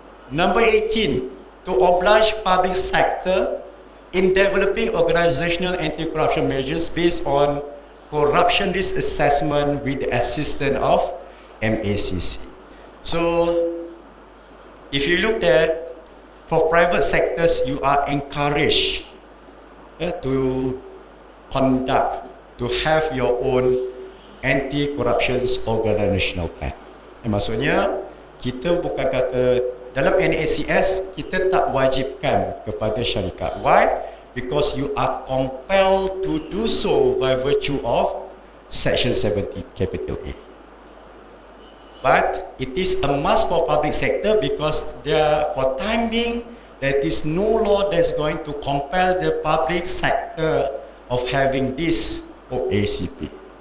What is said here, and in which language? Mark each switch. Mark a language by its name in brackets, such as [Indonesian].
[English] Number 18, to oblige public sector in developing organizational anti-corruption measures based on corruption risk assessment with the assistance of MACC. So, if you look there, for private sectors, you are encouraged to conduct, to have your own Anti-Corruption Organizational Plan. [Malay] Maksudnya, kita bukan kata dalam NACS kita tak wajibkan kepada syarikat. [English] Why? Because you are compelled to do so by virtue of Section 70 capital A. But it is a must for public sector because for time being there is no law that's going to compel the public sector of having this OACP.